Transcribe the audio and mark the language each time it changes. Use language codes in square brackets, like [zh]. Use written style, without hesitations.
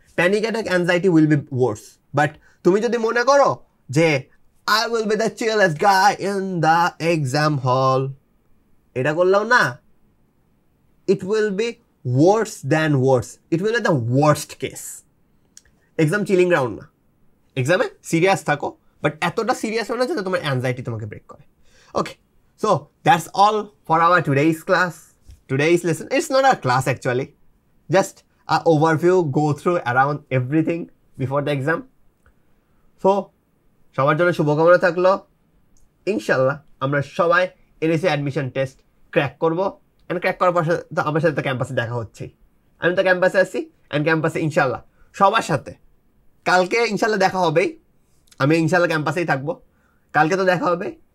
[en] Panic attack, anxiety will be worse. [bn] But তুমি যদি মনে করো যে [en] I will be the chillest guy in the exam hall, [bn] এটা করলেও না, [en] It will be worse than worse, it will be the worst case. [bn] Exam chilling ground না, এক্সামে সিরিয়াস থাকো, বাট এতটা সিরিয়াস হয় না যাতে তোমার অ্যাংজাইটি তোমাকে ব্রেক করে। ওকে, so that's all for our today's class, [en] today's lesson. It's not a class actually, just an overview, go through around everything before the exam. [bn] So সবার জন্য শুভকামনা থাকলো। ইনশাল্লাহ আমরা সবাই এনএসইউ অ্যাডমিশন টেস্ট ক্র্যাক করবো, অ্যান্ড ক্র্যাক করার পর তো আমার সাথে তো ক্যাম্পাসে দেখা হচ্ছেই, আমি তো ক্যাম্পাসে আসছি, অ্যান্ড ক্যাম্পাসে ইনশাল্লাহ সবার সাথে কালকে ইনশাল্লাহ দেখা হবেই, আমি ইনশাল্লাহ ক্যাম্পাসেই থাকবো, কালকে তো দেখা হবে।